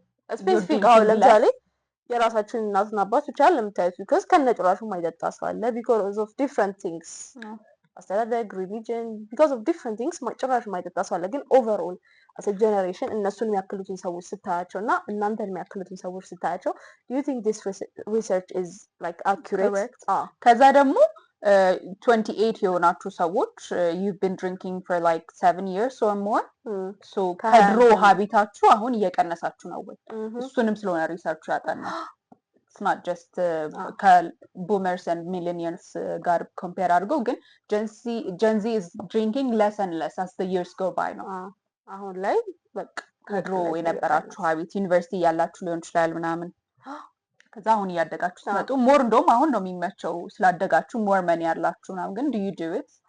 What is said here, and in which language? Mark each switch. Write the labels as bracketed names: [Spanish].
[Amharic] ስፔሲፊክ ለምሳሌ የራሳችን እናትና አባት ብቻ ለምታዩት because ከነጭራሹ ማይጠጣ ሰው አለ [English] because of different things [Amharic] አስተዳደግ religion because of different things ጭራሽ ማይጠጣ ሰው አለ ግን [English] overall as a generation [Amharic] እነሱን የሚያክሉትን ሰዎች ስታያቸው እና እናንተን የሚያክሉትን ሰዎች ስታያቸው [English] do you think this research is like accurate? [Amharic] ከዛ ደግሞ 28 የሆናችሁ ሰዎች [English] you've been drinking for like 7 years or more so [Amharic] ከድሮ ሀቢታችሁ አሁን እየቀነሳችሁ ነው ወይ እሱንም ስለሆነ ሪሰርቹ ያጠናው [English] it's not just boomers and millennials ጋር compare [Amharic] አድርገው ግን [English] Gen Z is drinking less and less as the years go by ነው [Amharic] አሁን ላይ በቃ ከድሮ የነበራችሁ ሀቢት ዩኒቨርሲቲ ያላችሁ ሊሆን ይችላል ምናምን ከዛ አሁን እያደጋችሁ ስትመጡ ሞር እንደውም አሁን ነው የሚመቸው ስላደጋችሁ [English] ሞር መኒ [Amharic] ያላችሁ ምናምን ግን [English] do you do it?